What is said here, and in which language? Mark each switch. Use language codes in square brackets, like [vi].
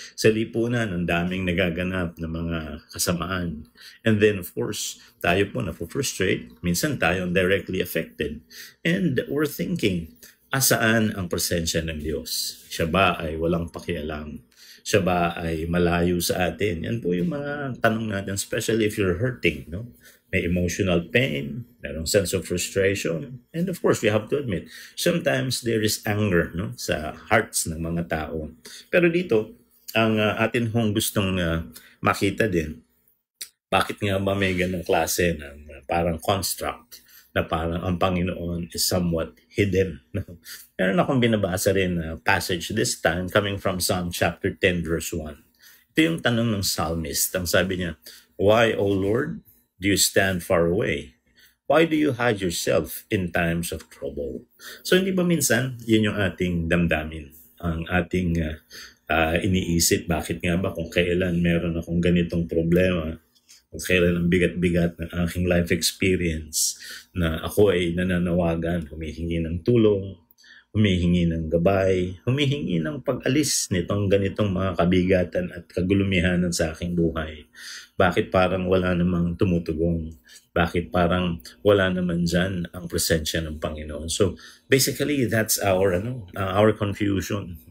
[tl] Sa lipunan, ang daming nagaganap na mga kasamaan. [en] And then, of course, [tl] tayo po na-frustrate. Minsan tayo [en] directly affected. And we're thinking, [tl] asaan ang presensya ng Diyos? Siya ba ay walang pakialam? Siya ba ay malayo sa atin? Yan po yung mga tanong natin, [en] especially if you're hurting, [tl] no? [en] May emotional pain, merong sense of frustration, and of course, we have to admit, sometimes there is anger, no, sa hearts [tl] ng mga tao. Pero dito, ang atin hong gustong makita din, bakit nga ba may ganong klase ng parang construct na parang ang Panginoon [en] is somewhat hidden. No? [tl] Meron akong binabasa rin na [en] passage this time coming from Psalm chapter 10 verse 1. [tl] Ito yung tanong ng psalmist. Ang sabi niya, [en] "Why, O Lord, do you stand far away? Why do you hide yourself in times of trouble?" [tl] So hindi ba minsan, yun yung ating damdamin, ang ating iniisip, bakit nga ba kung kailan meron akong ganitong problema, kung kailan ang bigat-bigat ng aking [en] life experience [tl] na ako ay nananawagan, humihingi ng tulong, humihingi ng gabay, humihingi ng pag-alis nitong ganitong mga kabigatan at kagulumihanan sa aking buhay. Bakit parang wala namang tumutugong? Bakit parang wala naman dyan ang presensya ng Panginoon? [en] So basically, that's our confusion.